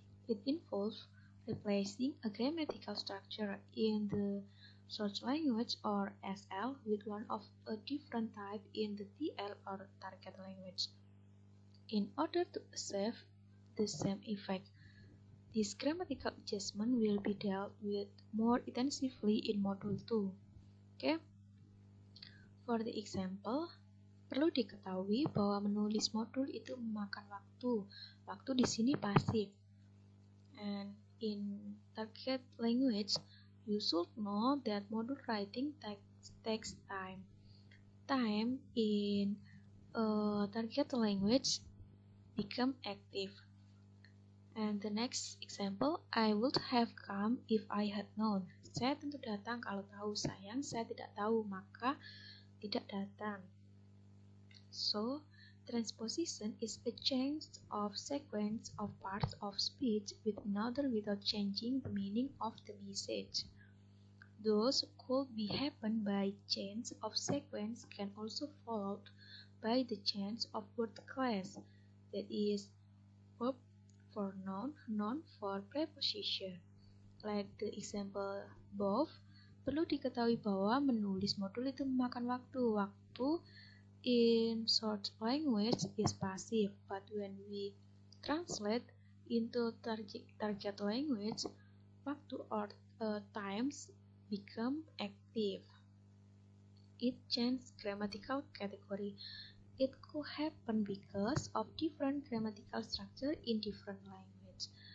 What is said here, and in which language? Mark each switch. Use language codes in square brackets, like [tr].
[en] It involves replacing a grammatical structure in the source language or SL with one of a different type in the TL or target language in order to achieve the same effect. This grammatical adjustment will be dealt with more intensively in Module 2. Okay? For the example, [id] perlu diketahui bahwa menulis modul itu memakan waktu. Waktu di sini pasif. [en] And in target language, you should know that module writing takes time. Time in target language become active. And the next example, I would have come if I had known. [id] Saya tentu datang kalau tahu. Sayang, saya tidak tahu, maka tidak datang. [en] So, transposition is a change of sequence of parts of speech with another without changing the meaning of the message. Those could be happen by change of sequence can also followed by the change of word class, that is, verb for noun, noun for preposition. Like the example above, [id] perlu diketahui bahwa menulis modul itu memakan waktu. [en] Waktu in short language is passive, but when we translate into target language, waktu or times become active. It changes grammatical category. It could happen because of different grammatical structure in different language.